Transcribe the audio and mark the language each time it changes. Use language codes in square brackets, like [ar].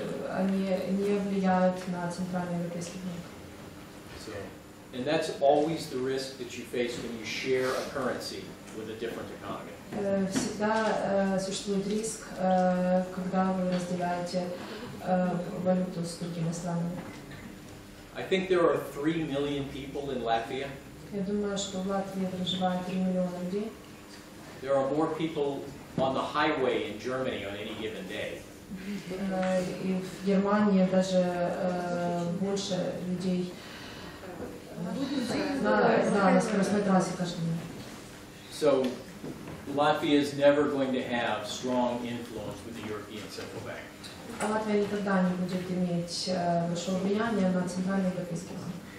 [ru] Они не влияют на Центральный Европейский банк. [en] So, and that's always the risk that you face when you share a currency with a different economy. [ru] Всегда существует риск, когда вы разделяете валюту с другими странами. [en] I think there are 3 million people in Latvia. [ru] Я думаю, что в Латвии проживает 3 миллиона людей. [en] There are more people on the highway in Germany on any given day. [ru] И в Германии даже больше людей на скоростной трассе каждый день. [en] So Latvia is never going to have strong influence with the European Central Bank. [ru] Латвия никогда не будет иметь большого влияния на Центральный Европейский банк.